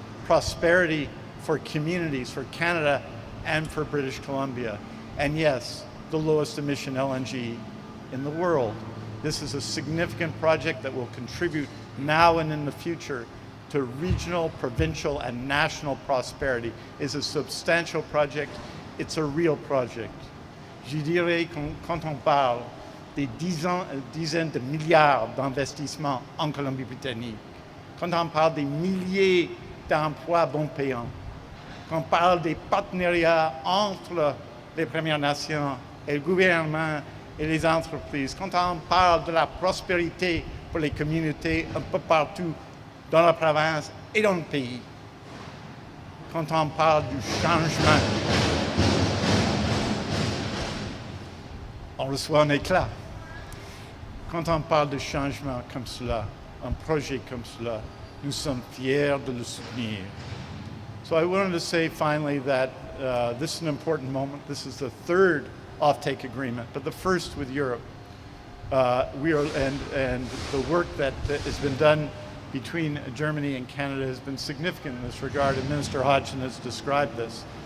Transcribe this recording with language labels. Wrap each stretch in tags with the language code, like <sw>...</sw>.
<en>Prosperity for communities, for Canada and for British Columbia. And yes, the lowest emission LNG in the world. This is a significant project that will contribute now and in the future to regional, provincial, and national prosperity. It's a substantial project. It's a real project.</en> <fr>Je dirais quand on parle des dizaines de milliards d'investissements en Colombie-Britannique, quand on parle des milliers d'emplois bon payants, quand on parle des partenariats entre les Premières Nations et le gouvernement et les entreprises, quand on parle de la prospérité pour les communautés un peu partout dans la province et dans le pays, quand on parle du changement, on reçoit un éclat. Quand on parle de changement comme cela, un projet comme cela, nous sommes fiers de le soutenir.</fr> <en>So I wanted to say finally that this is an important moment. This is the third offtake agreement, but the first with Europe. And the work that has been done between Germany and Canada has been significant in this regard, and Minister Hodgson has described this.</en>